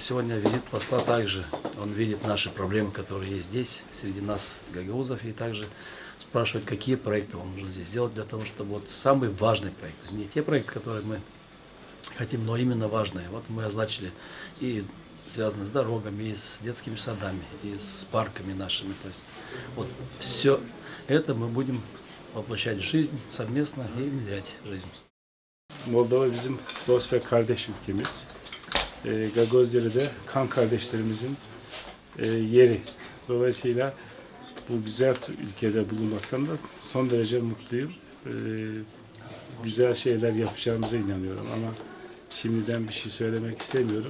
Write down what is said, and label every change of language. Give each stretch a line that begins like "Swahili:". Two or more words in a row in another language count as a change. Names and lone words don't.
Russian: Сегодня визит посла также, он видит наши проблемы, которые есть здесь, среди нас, гагаузов, и также спрашивает, какие проекты вам нужно здесь сделать для того, чтобы вот самые важные проекты, не те проекты, которые мы хотим, но именно важные. Вот мы означили и связаны с дорогами, и с детскими садами, и с парками нашими. То есть вот все это мы будем воплощать в жизнь совместно и внедрять в жизнь.
Turkish: Moldova bizim dost ve kardeş ülkemiz. Gagozleri de kan kardeşlerimizin yeri. Dolayısıyla bu güzel ülkede bulunmaktan da son derece mutluyum. Güzel şeyler yapacağımıza inanıyorum ama şimdiden bir şey söylemek istemiyorum.